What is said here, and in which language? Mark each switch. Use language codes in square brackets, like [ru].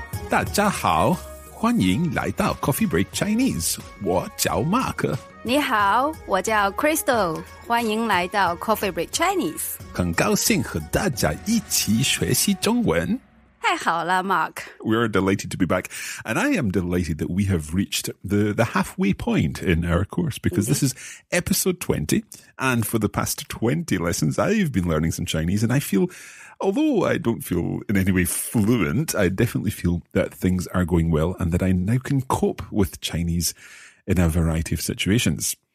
[zh] 大家好，欢迎来到 Coffee Break Chinese， 我叫 Mark。你好，我叫 Crystal， 欢迎来到 Coffee Break Chinese。很高兴和大家一起学习中文。太好了 Mark. [en] We're delighted to be back. And I am delighted that we have reached the halfway point in our course because this is episode 20. And for the past 20 lessons, I've been learning some Chinese. And I feel, although I don't feel in any way fluent, I definitely feel that things are going well and that I now can cope with Chinese in a variety of situations.